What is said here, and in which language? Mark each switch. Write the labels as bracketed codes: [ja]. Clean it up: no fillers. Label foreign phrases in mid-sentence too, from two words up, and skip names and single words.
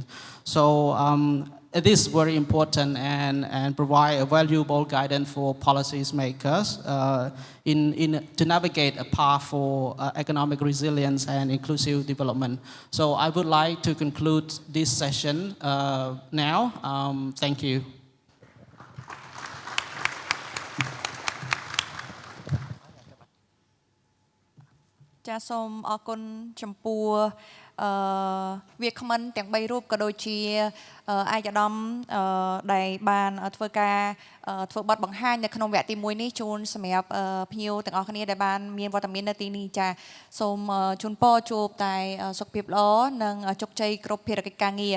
[en] So it is very important and provide a valuable guidance for policymakers to navigate a path for economic resilience and inclusive development. So I would like to conclude this session now. Thank you. [km] ចាសសូមអរគុណចំពោះវាគ្មិនទាំង3រូបក៏ដូចជាអាយដាមដែលបានធ្វើការធ្វើបទបង្ហាញនៅក្នុងវគ្គទី1នេះជូនសម្រាប់ភ្ញៀវទាំងអស់គ្នាដែលបានមានវត្តមាននៅទីនេះចាសសូមជូនពរជួបតែសុខភាពល្អនិងជោគជ័យគ្រប់ភារកិច្ចការងារ